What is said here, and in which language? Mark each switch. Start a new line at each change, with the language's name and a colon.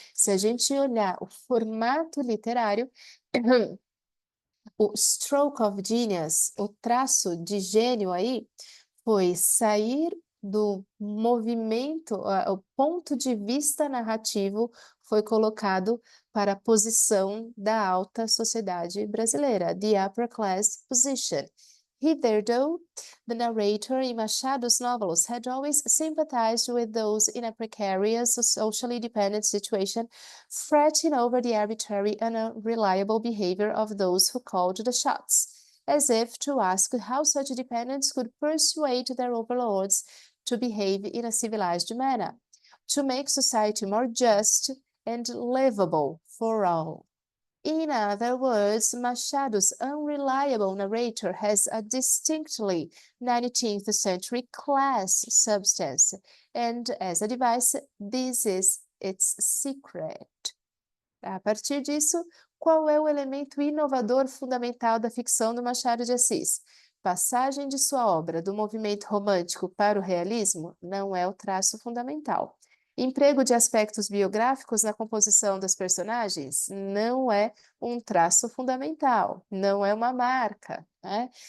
Portuguese: Se a gente olhar o formato literário, o
English: stroke of genius,
Portuguese: o traço de gênio aí, foi sair do movimento, o ponto de vista narrativo foi colocado para a posição da alta sociedade brasileira,
English: the upper class position. Hitherto, the narrator in Machado's novels had always sympathized with those in a precarious, socially dependent situation, fretting over the arbitrary and unreliable behavior of those who called the shots, as if to ask how such dependents could persuade their overlords to behave in a civilized manner, to make society more just and livable for all. In other words, Machado's unreliable narrator has a distinctly 19th century class substance, and as a device, this is its secret.
Portuguese: A partir disso, qual é o elemento inovador fundamental da ficção do Machado de Assis? Passagem de sua obra do movimento romântico para o realismo não é o traço fundamental. Emprego de aspectos biográficos na composição das personagens não é um traço fundamental, não é uma marca, né?